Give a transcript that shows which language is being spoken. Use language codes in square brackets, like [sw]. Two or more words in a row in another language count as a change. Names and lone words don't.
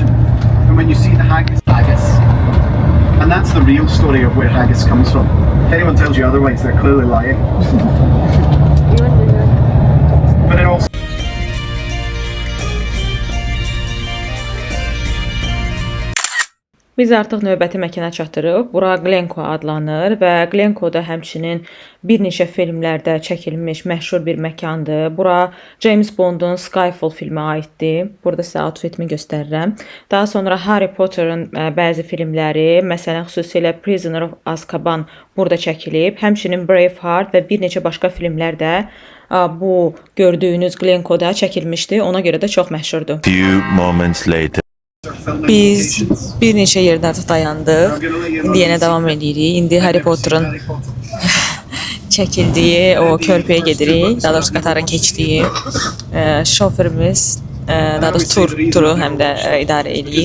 [en] And when you see the haggis, and that's the real story of where haggis comes from. If anyone tells you otherwise, they're clearly lying. But it also [az] Biz artıq növbəti məkana çatırıq. Bura Glencoe adlanır və Glencoe da həmçinin bir neçə filmlərdə çəkilmiş məşhur bir məkandır. Bura James Bond'un Skyfall filmi aiddir. Burada sizə outfitimi göstərirəm. Daha sonra Harry Potter'ın bəzi filmləri, məsələn xüsusilə Prisoner of Azkaban burada çəkilib. Həmçinin Braveheart və bir neçə başqa filmlər də bu gördüyünüz Glencoe'da çəkilmişdi. Ona görə də çox məşhurdur. [en] Few moments later. [az] Biz bir neçə yerdə dayandıq. İndi yenə davam edirik. İndi Harry Potter'ın çəkildiyi o körpüyə gedirik. Daha doğrusu qatara keçdiyi şoferimiz daha doğrusu turu həm də idarə edir.